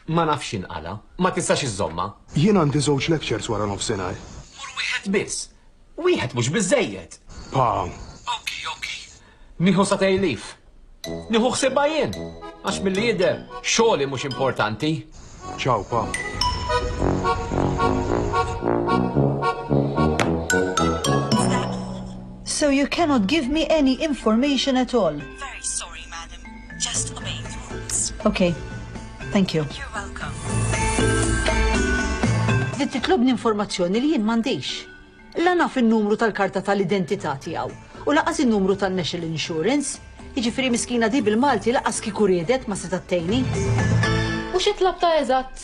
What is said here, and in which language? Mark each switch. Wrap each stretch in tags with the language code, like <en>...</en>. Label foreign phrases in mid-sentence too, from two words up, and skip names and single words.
<mt>Ma nafx inqala, ma tistax iżomma. Jien għandi żewġ lectures wara nofsinhar. Wieħed biss. Wieħed mhux biżejjed. Pa. Nieħu sa tejlif. Nieħu ħsibha jien. Għax milli jidher xogħli mhux importanti. Ciao, pa.</mt> <en>So you cannot give me any information at all. Very sorry, madam. Just obeying the rules. Okay. Thank you. You're welcome.</en> <mt>Titlobni informazzjoni li jien m'għandix. La naf in-numru tal-karta tal-identità tiegħu u laqas in-numru tan-</mt> <en>National Insurance.</en> <mt>Jiġifieri miskina di bil-Malti laqas kieku riedet ma seta' tgħinni. U xi tlab ta' eżatt?</mt>